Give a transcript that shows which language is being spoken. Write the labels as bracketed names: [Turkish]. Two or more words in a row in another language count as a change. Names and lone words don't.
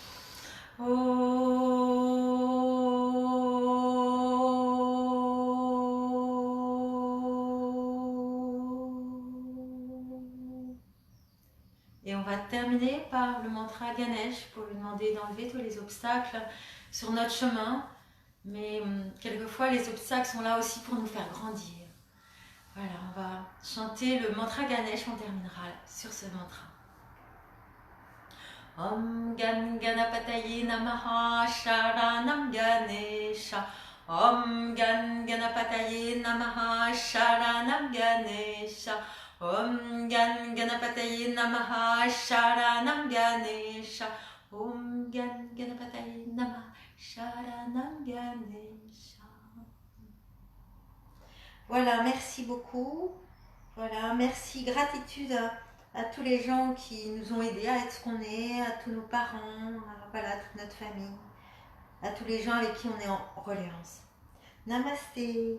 [French] Et on va terminer par le mantra Ganesh pour lui demander d'enlever tous les obstacles sur notre chemin. Mais quelquefois, les obstacles sont là aussi pour nous faire grandir. Voilà, on va chanter le mantra Ganesh, on terminera sur ce mantra. [Sanskrit] ॐ गं गणपतये नमः शरणं गणेश. ॐ गं गणपतये नमः शरणं गणेश. ॐ गं गणपतये नमः शरणं गणेश. ॐ गं गणपतये नमः शरणं गणेश. [French] Voilà, merci beaucoup. Voilà, merci, gratitude à tous les gens qui nous ont aidés à être ce qu'on est, à tous nos parents, voilà, toute notre famille, à tous les gens avec qui on est en reliance. Namasté.